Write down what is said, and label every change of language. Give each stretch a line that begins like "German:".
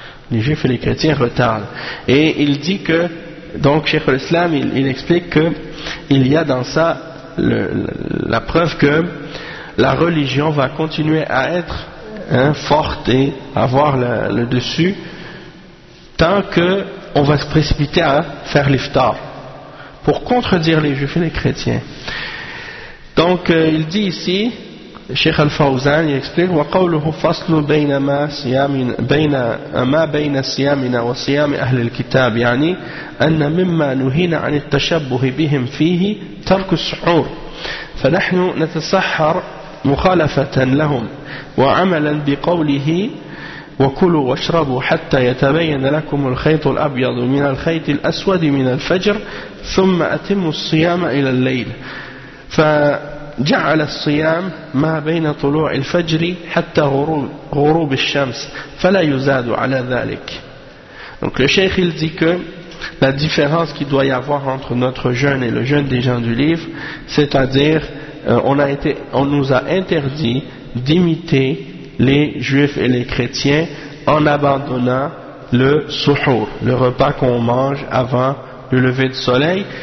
French: Les juifs et les chrétiens retardent. Et il dit que, donc Cheikh l'Islam, il explique que il y a dans ça la preuve que la religion va continuer à être, hein, forte et avoir le dessus tant que on va se précipiter à faire l'iftar pour contredire les juifs et les chrétiens. Donc il dit ici, Cheikh Al-Fawzan explique:
Arabic: وقوله فصل بين ما صيامنا بين ما بين صيامنا وصيام أهل الكتاب، يعني أن مما نهينا عن التشبه بهم فيه ترك السحور، فنحن نتسحر مخالفة لهم وعملا بقوله: وكلوا واشربوا حتى يتبين لكم الخيط الأبيض من الخيط الأسود من الفجر، ثم أتموا الصيام إلى الليل. ف جعل الصيام ما بين طلوع الفجر حتى غروب الشمس فلا يزاد على ذلك.
French: Donc le cheikh il dit que la différence qu'il doit y avoir entre notre jeûne et le jeûne des gens du livre, c'est-à-dire on nous a interdit d'imiter les juifs et les chrétiens en abandonnant le suhur, le repas qu'on mange avant le lever du soleil.